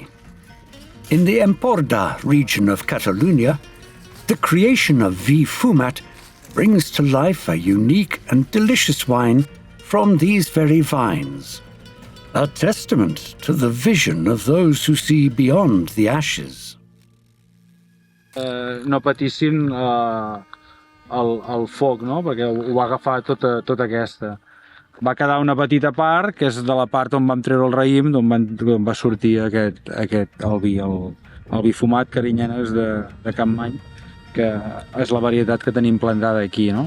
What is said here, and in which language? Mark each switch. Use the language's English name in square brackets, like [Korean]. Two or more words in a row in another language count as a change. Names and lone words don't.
[English] In the Empordà region of Catalonia, the creation of Vi Fumat brings to life a unique and delicious wine from these very vines, a testament to the vision of those who see beyond the ashes. [Catalan] No patissin el foc, no? Perquè ho va agafar tota aquesta. Va quedar una petita part, que és de la part on vam treure el raïm, d'on va sortir el vi fumat Carinyenes de Campmany, que és la varietat que tenim plantada aquí, no?